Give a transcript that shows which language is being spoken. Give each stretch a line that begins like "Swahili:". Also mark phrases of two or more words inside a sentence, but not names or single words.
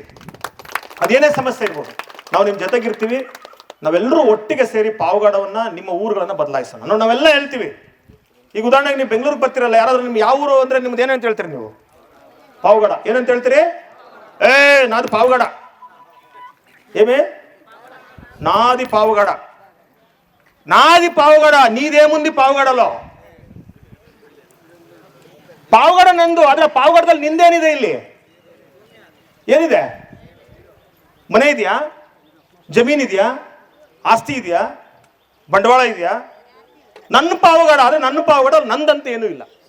Kannada: ಅದೇನೇ ಸಮಸ್ಯೆ ಇರ್ಬೋದು, ನಾವು ನಿಮ್ಮ ಜೊತೆಗಿರ್ತೀವಿ. ನಾವೆಲ್ಲರೂ ಒಟ್ಟಿಗೆ ಸೇರಿ ಪಾವಗಡವನ್ನು, ನಿಮ್ಮ ಊರುಗಳನ್ನು ಬದಲಾಯಿಸೋಣ. ನಾವೆಲ್ಲ ಹೇಳ್ತೀವಿ. ಈಗ ಉದಾಹರಣೆಗೆ ನೀವು ಬೆಂಗಳೂರಿಗೆ ಬರ್ತಿರಲ್ಲ, ಯಾರಾದ್ರೂ ನಿಮ್ಗೆ ಯಾವ ಊರು ಅಂದರೆ ನಿಮ್ದು ಏನಂತ ಹೇಳ್ತೀರಿ ನೀವು? ಪಾವಗಡ. ಏನಂತ ಹೇಳ್ತೀರಿ? ನಾದು ಪಾವಗಡ.
Telugu: నాది పావుగడ, నాది పావుగడ, నీదేముంది పావుగడలో?
Kannada: ಪಾವಗಡ ನಂದು, ಆದ್ರೆ ಪಾವಗಡದಲ್ಲಿ ನಿಂದೇನಿದೆ? ಇಲ್ಲಿ ಏನಿದೆ? ಮನೆ ಇದೆಯಾ? ಜಮೀನಿದೆಯಾ? ಆಸ್ತಿ ಇದೆಯಾ? ಬಂಡವಾಳ ಇದೆಯಾ? ನನ್ನ ಪಾವಗಡ, ಆದ್ರೆ ನನ್ನ ಪಾವಗಡ ನಂದಂತ ಏನೂ ಇಲ್ಲ.